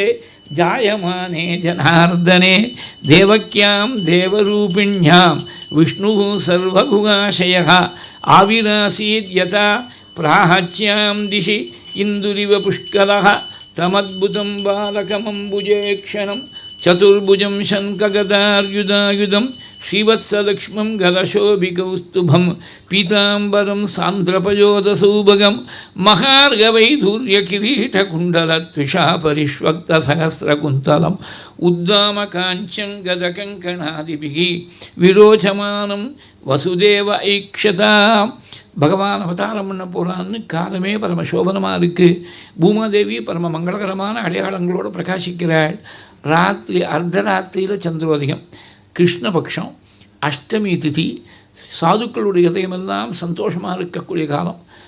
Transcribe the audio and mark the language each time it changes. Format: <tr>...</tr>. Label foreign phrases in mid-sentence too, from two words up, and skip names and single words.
<sa>जायमाने जनार्दने देवक्यां देवरूपिण्यां विष्णुः सर्वगुणाशयः आविरासीद् यथा प्राहाच्यां दिशि इन्दुरिव पुष्कलः तमद्भुतं बालकमम्बुजेक्षणं चतुर्भुजं शङ्खगदार्युधायुधं श्रीवत्सलक्ष्मं गलशोभिकौस्तुभं पीताम्बरं सान्द्रपयोदसौभगं महार्गवैधूर्यकिरीटकुण्डलत्विषा परिष्वक्तसहस्रकुन्तलम् उद्दामकाञ्चं गदकङ्कणादिभिः विरोचमानं वसुदेव ऐक्षता.</sa> <ta>பகவான் அவதாரம் பண்ண போகிறான்னு காலமே பரம சோபனமாக இருக்குது. பூமாதேவி பரம மங்களகரமான அடையாளங்களோடு பிரகாசிக்கிறாள். ராத்திரி அர்த்தராத்திரியில் சந்திரோதயம், கிருஷ்ணபக்ஷம், அஷ்டமி திதி, சாதுக்களுடைய இதயமெல்லாம் சந்தோஷமாக இருக்கக்கூடிய காலம்.</ta>